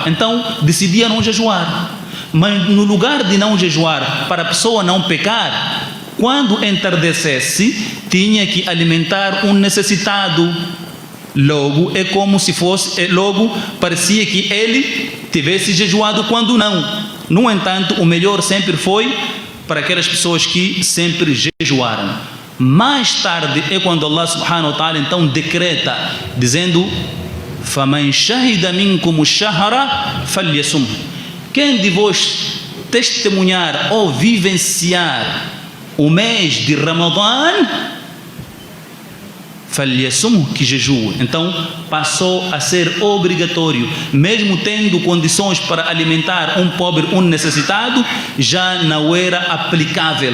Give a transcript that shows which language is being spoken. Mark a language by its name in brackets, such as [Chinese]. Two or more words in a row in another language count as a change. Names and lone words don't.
[Portuguese] Então, decidi a não jejuar. Mas no lugar de não jejuar, para a pessoa não pecar, quando entardecesse, tinha que alimentar um necessitado. Logo, é como se fosse, logo parecia que ele tivesse jejuado quando não. No entanto, o melhor sempre foi para aquelas pessoas que sempre jejuaram. Mais tarde é quando [Arabic] الله سبحانه وتعالى [Portuguese] então decreta, dizendo: [Arabic] فَمَنْ شَهِدَ مِنْكُمُ الشَّهْرَ فَلْيَصُمْهُ. [Portuguese] Quem de vós testemunhar ou vivenciar o mês de Ramadã, falyasumhu, que jejue. Então passou a ser obrigatório, mesmo tendo condições para alimentar um pobre, um necessitado, já não era aplicável.